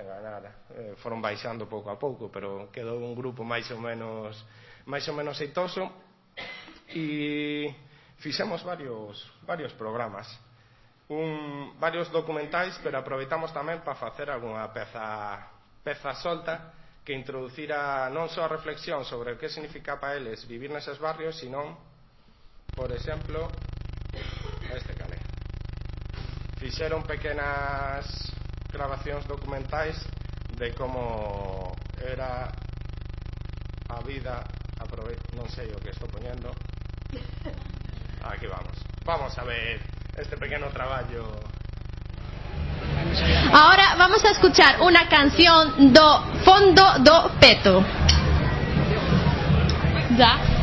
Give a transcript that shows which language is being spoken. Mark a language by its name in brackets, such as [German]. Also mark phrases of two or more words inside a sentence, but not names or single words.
[Galician] enganar, foron baixando pouco a pouco, pero quedou un grupo máis ou menos xeitoso, e fixemos varios programas, varios documentais, pero aproveitamos tamén para facer algunha peza solta que introducira non só a reflexión sobre o que significa para eles vivir neses barrios, sino, por exemplo, este calé. Fixeron pequenas grabacións documentais de como era a vida, non sei o que estou poñendo. Aquí vamos a ver este pequeño traballo. [Spanish] Ahora vamos a escuchar una canción do Fondo do Peto. ¿Ya?